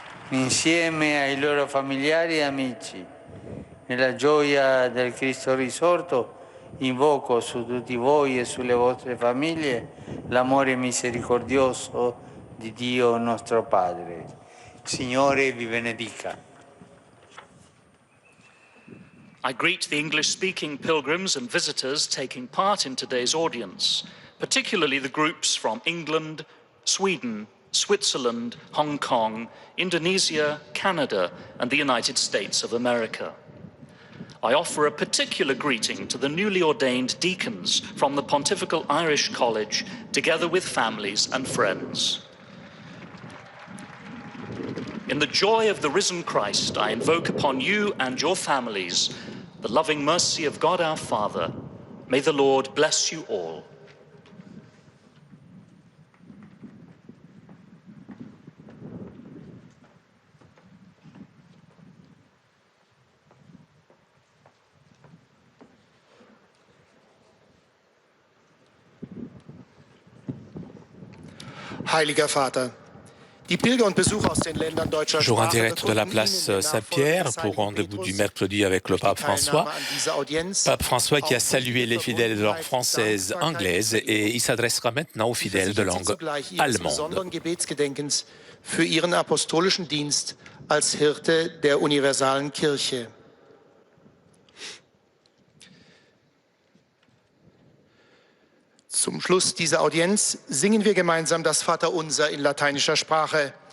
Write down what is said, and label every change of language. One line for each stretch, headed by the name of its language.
Italian: Insieme ai loro familiari e amici, nella gioia del Cristo risorto, invoco su tutti voi e sulle vostre famiglie l'amore misericordioso di Dio nostro Padre. Signore vi benedica.
English: I greet the English-speaking pilgrims and visitors taking part in today's audience, particularly the groups from England, Sweden, Switzerland, Hong Kong, Indonesia, Canada, and the United States of America. I offer a particular greeting to the newly ordained deacons from the Pontifical Irish College, together with families and friends. In the joy of the risen Christ, I invoke upon you and your families the loving mercy of God our Father. May the Lord bless you all.
German: Heiliger Vater, die Pilger und Besucher aus den Ländern deutscher
French: Jour en
German: Sprache
French: direct de la place Saint-Pierre pour rendez-vous du mercredi avec le pape François. Pape François qui a salué les fidèles de langue française, anglaise et il s'adressera maintenant aux fidèles de langue allemande.
German: Gebetsgedenkens für ihren apostolischen Dienst als Hirte der universalen Kirche. Zum Schluss dieser Audienz singen wir gemeinsam das Vaterunser in lateinischer Sprache.